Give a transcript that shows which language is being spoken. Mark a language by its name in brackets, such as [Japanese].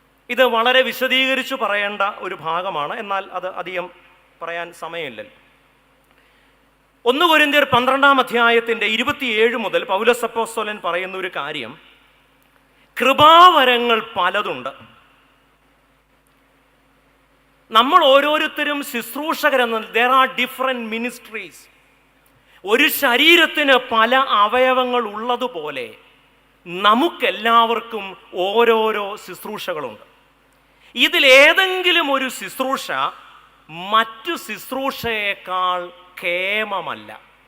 [Malayalam] ഇത് വളരെ വിശദീകരിച്ചു പറയേണ്ട ഒരു ഭാഗമാണ്, എന്നാൽ അത് അധികം പറയാൻ സമയമില്ലല്ലോ. 1 കൊരിന്ത്യർ 12-ാം അധ്യായത്തിൻ്റെ 27 മുതൽ പൗലോസ് അപ്പോസ്തലൻ പറയുന്ന ഒരു കാര്യം, കൃപാവരങ്ങൾ പലതുണ്ട്. നമ്മൾ ഓരോരുത്തരും ശുശ്രൂഷകരെന്ന, [English] there are different ministries. [Malayalam] ഒരു ശരീരത്തിന് പല അവയവങ്ങൾ ഉള്ളതുപോലെ നമുക്കെല്ലാവർക്കും ഓരോരോ ശുശ്രൂഷകളുണ്ട്. ഇതിലേതെങ്കിലും ഒരു ശുശ്രൂഷ മറ്റു ശുശ്രൂഷയേക്കാൾ കേമമല്ല.